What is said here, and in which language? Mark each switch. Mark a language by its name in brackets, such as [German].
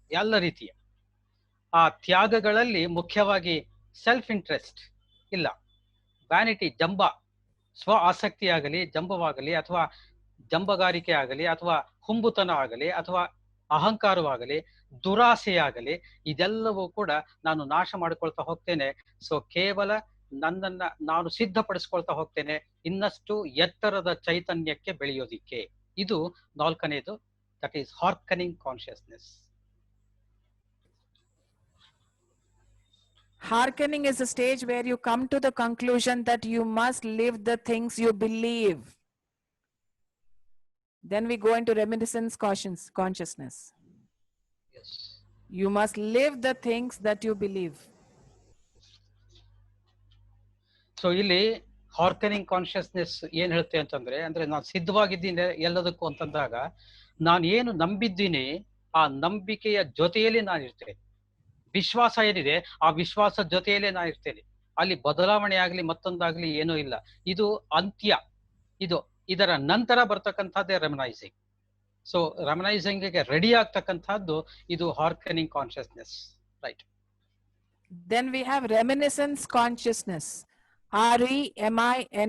[Kannada] ಎಲ್ಲ ರೀತಿಯ ಆ ತ್ಯಾಗಗಳಲ್ಲಿ ಮುಖ್ಯವಾಗಿ ಸೆಲ್ಫ್ ಇಂಟ್ರೆಸ್ಟ್ ಇಲ್ಲ, ವ್ಯಾನಿಟಿ, ಜಂಬ, ಸ್ವ ಆಸಕ್ತಿ ಆಗಲಿ, ಜಂಬವಾಗಲಿ, ಅಥವಾ ಜಂಬಗಾರಿಕೆ ಆಗಲಿ, ಅಥವಾ ಹುಂಬುತನ ಆಗಲಿ, ಅಥವಾ ಅಹಂಕಾರವಾಗಲಿ, ದುರಾಸೆಯಾಗಲಿ, ಇದೆಲ್ಲವೂ ಕೂಡ ನಾನು ನಾಶ ಮಾಡಿಕೊಳ್ತಾ ಹೋಗ್ತೇನೆ. ಸೊ ಕೇವಲ ನನ್ನನ್ನ ನಾನು ಸಿದ್ಧಪಡಿಸ್ಕೊಳ್ತಾ ಹೋಗ್ತೇನೆ ಇನ್ನಷ್ಟು ಎತ್ತರದ ಚೈತನ್ಯಕ್ಕೆ ಬೆಳೆಯೋದಿಕ್ಕೆ. ಇದು ನಾಲ್ಕನೇದು, [English] That is hearkening consciousness. Hearkening is a stage where you come to the conclusion that you must live the things you believe. Then we go into reminiscence consciousness. Yes. You must live the things that you believe. [Kannada] So ಇಲ್ಲಿ ಹಾರ್ಕನಿಂಗ್ consciousness ಏನ್ ಹೇಳುತ್ತೆ ಅಂತಂದ್ರೆ, ಅಂದ್ರೆ ನಾನು ಸಿದ್ಧವಾಗಿದ್ದೀನಿ ಎಲ್ಲದಕ್ಕೂ ಅಂತಂದಾಗ, ನಾನು ಏನು ನಂಬಿದ್ದೀನಿ ಆ ನಂಬಿಕೆಯ ಜೊತೆಯಲ್ಲಿ ನಾನು ಇರ್ತೇನೆ. ವಿಶ್ವಾಸ ಏನಿದೆ ಆ ವಿಶ್ವಾಸ ಜೊತೆಯಲ್ಲೇ ನಾನು ಇರ್ತೇನೆ. ಅಲ್ಲಿ ಬದಲಾವಣೆ ಆಗ್ಲಿ ಮತ್ತೊಂದಾಗ್ಲಿ ಏನೂ ಇಲ್ಲ. ಇದು ಅಂತ್ಯ. ಇದರ ನಂತರ ಬರ್ತಕ್ಕಂಥದ್ದೇ ರೆಮನೈಸಿಂಗ್. ಸೊ ರೆಮನೈಸಿಂಗ್ ಗೆ ರೆಡಿ ಆಗ್ತಕ್ಕಂಥದ್ದು ಇದು ಹಾರ್ಕನಿಂಗ್ consciousness, right? [English] Then we have reminiscence consciousness. REMINISCENCE.